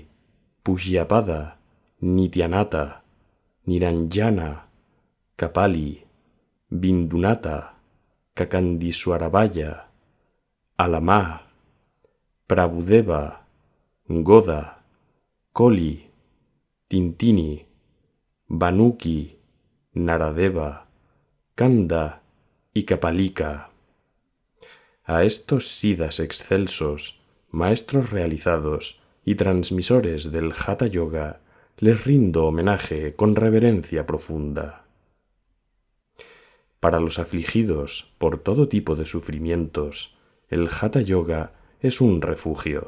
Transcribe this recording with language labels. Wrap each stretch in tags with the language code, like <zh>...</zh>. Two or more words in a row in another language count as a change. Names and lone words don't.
<es>Pujyapada, Nityanata, Niranjana, Kapali, Bindunata, Kakandiswaravaya, Alama, Prabhudeva, Goda, Koli, Tintini, Banuki, Naradeva, Kanda y Kapalika. A estos siddhas excelsos, maestros realizados y transmisores del Hatha Yoga, les rindo homenaje con reverencia profunda. Para los afligidos por todo tipo de sufrimientos, el Hatha Yoga es un refugio.</es>